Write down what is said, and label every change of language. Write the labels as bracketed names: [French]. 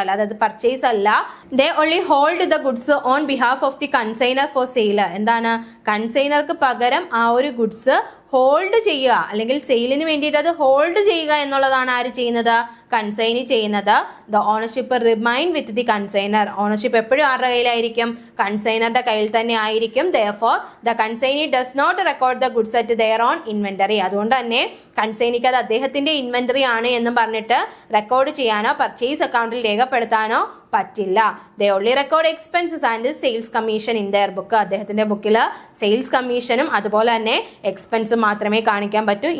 [Malayalam] അല്ലാതെ അത് പർച്ചേസ് അല്ല. [English] They only hold the goods on behalf of the consignor for sale. [Malayalam] എന്താണ്? കൺസൈനർക്ക് പകരം ആ ഒരു ഗുഡ്സ് ഹോൾഡ് ചെയ്യുക അല്ലെങ്കിൽ സെയിലിന് വേണ്ടിയിട്ട് അത് ഹോൾഡ് ചെയ്യുക എന്നുള്ളതാണ് ആര് ചെയ്യുന്നത്? കൺസൈനി ചെയ്യുന്നത്. [English] The ownership remain with the consignor. [Malayalam] Ownership എപ്പോഴും ആരുടെ കയ്യിലായിരിക്കും? കൺസൈനറുടെ കയ്യിൽ തന്നെ ആയിരിക്കും. [English] Therefore, the consignee does not record the goods at their own inventory. [Malayalam] അതുകൊണ്ട് തന്നെ കൺസൈനിക്ക് അത് അദ്ദേഹത്തിന്റെ ഇൻവെന്ററി ആണ് എന്ന് പറഞ്ഞിട്ട് റെക്കോർഡ് ചെയ്യാനോ പർച്ചേസ് അക്കൗണ്ടിൽ രേഖപ്പെടുത്താനോ പറ്റില്ല. [English] They only record expenses and sales commission in their book. [Malayalam] അദ്ദേഹത്തിന്റെ ബുക്കിൽ സെയിൽസ് കമ്മീഷനും അതുപോലെ തന്നെ എക്സ്പെൻസും മാത്രമേ കാണിക്കാൻ പറ്റൂ.